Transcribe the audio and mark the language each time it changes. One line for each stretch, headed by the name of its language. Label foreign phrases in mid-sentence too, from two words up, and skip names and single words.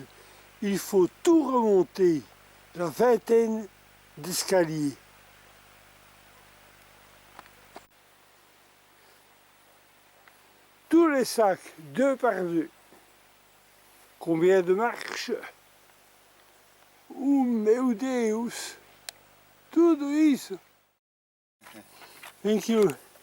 French: Il faut tout remonter, la vingtaine d'escaliers. Tous les sacs, 2 par 2. Combien de marches?
Portuguese: Meu Deus! Tudo isso!
English: Thank you.